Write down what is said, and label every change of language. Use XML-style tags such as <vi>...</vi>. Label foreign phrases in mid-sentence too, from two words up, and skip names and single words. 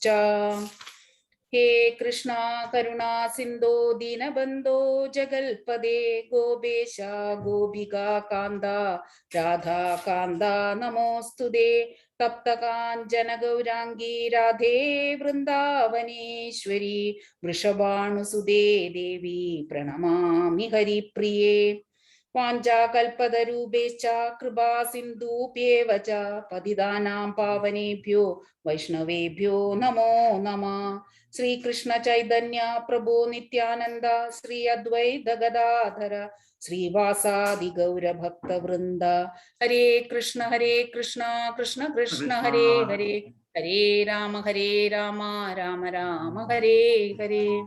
<sa>ഹേ കൃഷ്ണ കരുണാ സിന്ധോ ദീനബന്ധോ ജഗൽപദേ ഗോപേശ ഗോപികാ കാന്ത രാധാകാന്ത നമോസ്തുതേ. തപ്തകാഞ്ചന ഗൗരാംഗീ രാധേ വൃന്ദാവനേശ്വരി വൃഷഭാനുസുതേ ദേവി പ്രണമാമി ഹരിപ്രിയേ. വാഞ്ചാകൽപതരൂപേശ്ച കൃപാ സിന്ധൂഭ്യേവ ച പതിതാനാം പാവനേഭ്യോ വൈഷ്ണവേഭ്യോ നമോ നമഃ. ശ്രീകൃഷ്ണ ചൈതന്യ പ്രഭോ നിത്യാനന്ദ ശ്രീ അദ്വൈത ഗദാധര ശ്രീവാസാദി ഗൗരഭക്തവൃന്ദ. ഹരേ കൃഷ്ണ കൃഷ്ണ കൃഷ്ണ ഹരേ ഹരേ, ഹരേ രാമ രാമ രാമ ഹരേ ഹരേ.</sa>